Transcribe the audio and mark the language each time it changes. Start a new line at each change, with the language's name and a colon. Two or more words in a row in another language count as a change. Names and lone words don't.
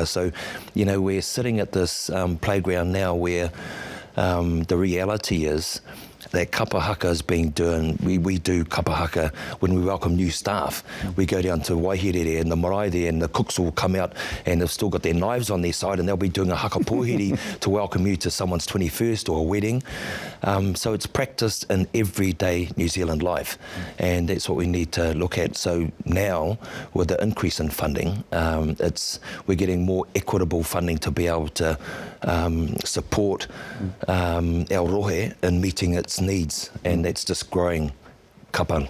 English: So, you know, we're sitting at this playground now where the reality is that
Māori: Kapa Haka
English: is being done. We do
Māori: Kapa Haka
English: when we welcome new staff. We go down to Waihere and the Marae there, and the cooks will come out and they've still got their knives on their side, and they'll be doing a
Māori: haka pōhiri
English: to welcome you to someone's 21st or a wedding. So it's practiced in everyday New Zealand life, and that's what we need to look at. So now, with the increase in funding, we're getting more equitable funding to be able to support our rohe in meeting its needs, and that's just growing kapa.